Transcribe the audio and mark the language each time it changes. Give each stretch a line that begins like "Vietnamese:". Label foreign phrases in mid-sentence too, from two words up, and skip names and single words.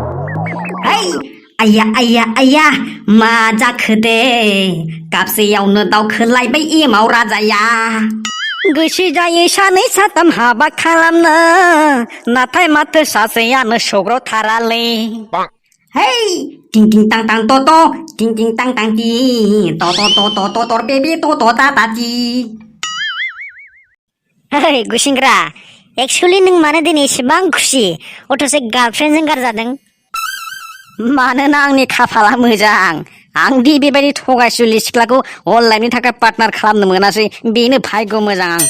Bodo: आइया मा जाखो दे? गाबसेयावनो दावखोलायबाय एमाव राजाया। गोसो जायो सानै साथाम हाबा खालामनो, नाथाय माथो सासेयानो सौग्रावथारालै। टिं टिं टां टां ट' ट', टिं टिं टां टां टि, ट' ट' ट' ट' ट' टर बेबे ट' ट' टा टा टि। गुसिंग्रा, एक्सुवेलि नों मानो दिनै एसेबां खुसि? अथ'से गार्लफ्रेन्डजों गारजादों। मानोना आंनि खाफाला मोजां। आं दि बेबायदि थगायसुलि सिख्लाखौ अनलाइननि थाखाय पार्टनार खालामनो मोनासै, बेनो भाग्य मोजां आं।